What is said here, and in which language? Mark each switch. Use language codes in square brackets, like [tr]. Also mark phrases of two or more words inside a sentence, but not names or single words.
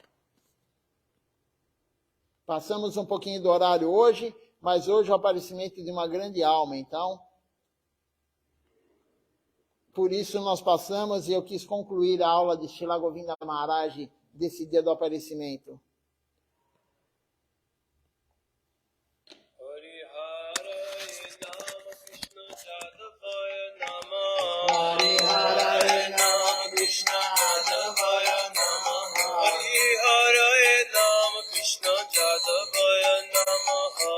[pt] Passamos um pouquinho do horário hoje, mas hoje é o aparecimento de uma grande alma, então, por isso nós passamos e eu quis concluir a aula de Srila Govinda Maharaj desse dia do aparecimento. [sa] हरि हरे नम कृष्ण यादवाय नमः. हरि हरे नम कृष्ण यादवाय नमः.